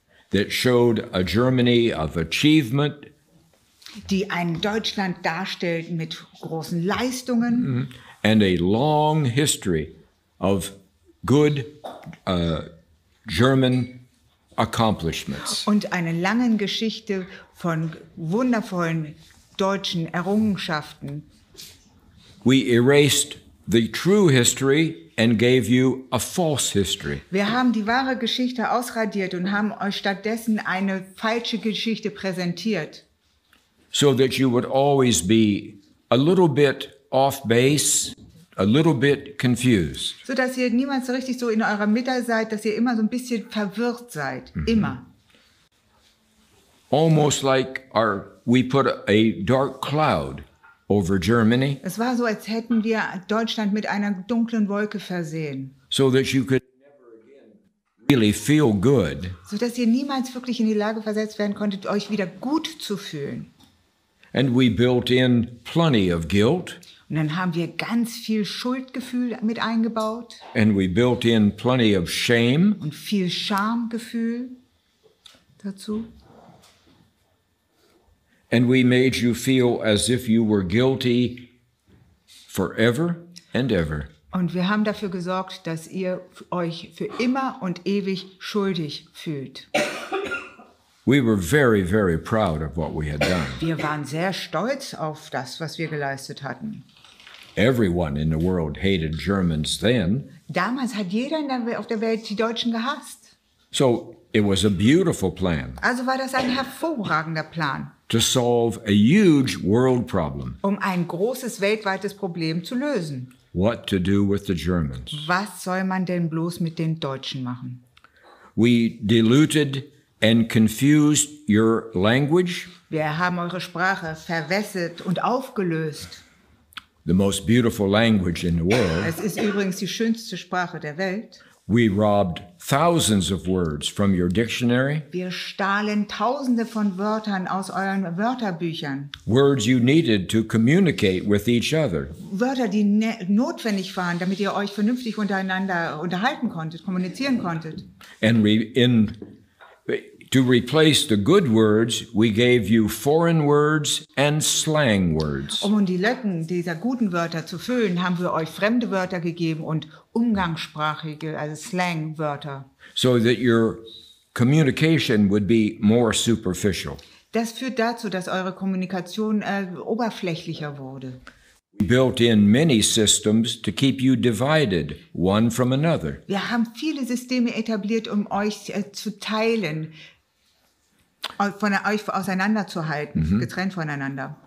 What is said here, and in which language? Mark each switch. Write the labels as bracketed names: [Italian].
[English] that showed a Germany of achievement. [German] Die ein Deutschland darstellten mit großen Leistungen. [English] And a long history of good German accomplishments. [German] Und eine lange Geschichte von wundervollen deutschen Errungenschaften. [English] We erased the true history and gave you a false history. [German] Wir haben die wahre Geschichte ausradiert und haben euch stattdessen eine falsche Geschichte präsentiert. [English] So that you would always be a little bit off base, a little bit confused. [German] So dass ihr niemals so richtig so in eurer Mitte seid, dass ihr immer so ein bisschen verwirrt seid. Immer. [English] Almost like we put a dark cloud over Germany. [German] Es war so, als hätten wir Deutschland mit einer dunklen Wolke versehen. [English] So that you could never again really feel good. [German] So dass ihr niemals wirklich in die Lage versetzt werden konntet, euch wieder gut zu fühlen. [English] And we built in plenty of guilt. [German] Und dann haben wir ganz viel Schuldgefühl mit eingebaut. [English] And we built in plenty of shame. [German] Und viel Schamgefühl dazu. [English] And we made you feel as if you were guilty forever and ever. [German] Und wir haben dafür gesorgt, dass ihr euch für immer und ewig schuldig fühlt. [English] We were very, very proud of what we had done. [German] Wir waren sehr stolz auf das, was wir geleistet hatten. [English] Everyone in the world hated Germans then. [German] Damals hat jeder auf der Welt die Deutschen gehasst. [English] So it was a beautiful plan [German] Also war das ein hervorragender Plan, [English] to solve a huge world problem. [German] um ein großes weltweites Problem zu lösen. [English] What to do with the Germans? [German] Was soll man denn bloß mit den Deutschen machen? [English] We diluted and confused your language, [German] Wir haben eure Sprache verwässert und aufgelöst. [English] the most beautiful language in the world. [German] Es ist übrigens die schönste Sprache der Welt. [English] We robbed thousands of words from your dictionary, [German] Wir stahlen Tausende von Wörtern aus euren Wörterbüchern. [English] words you needed to communicate with each other. [German] Wörter, die notwendig waren, damit ihr euch vernünftig untereinander unterhalten konntet, kommunizieren konntet. [English] And to replace the good words, we gave you foreign words and slang words. [German] Um die Lücken dieser guten Wörter zu füllen, haben wir euch fremde Wörter gegeben und umgangssprachige, also Slangwörter. [English] So that your communication would be more superficial. [German] Das führt dazu, dass eure Kommunikation oberflächlicher wurde. [English] We built in many systems to keep you divided one from another. [German] Wir haben viele Systeme etabliert, um euch zu teilen, von euch auseinanderzuhalten, getrennt voneinander.